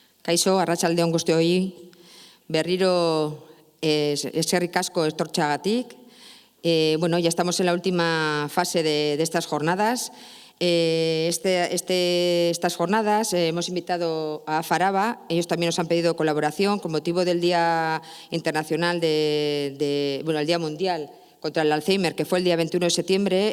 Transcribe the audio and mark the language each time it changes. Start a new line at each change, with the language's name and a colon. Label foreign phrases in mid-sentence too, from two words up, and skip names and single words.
Basque: Kaixo, arratsaldeon guztioi, berriro eskerrik asko etortxagatik.
Spanish: Bueno, ya estamos en la última fase de estas jornadas. Estas jornadas hemos invitado a Faraba, ellos también nos han pedido colaboración con motivo del Día Internacional el Día Mundial contra el Alzheimer, que fue el día 21 de septiembre.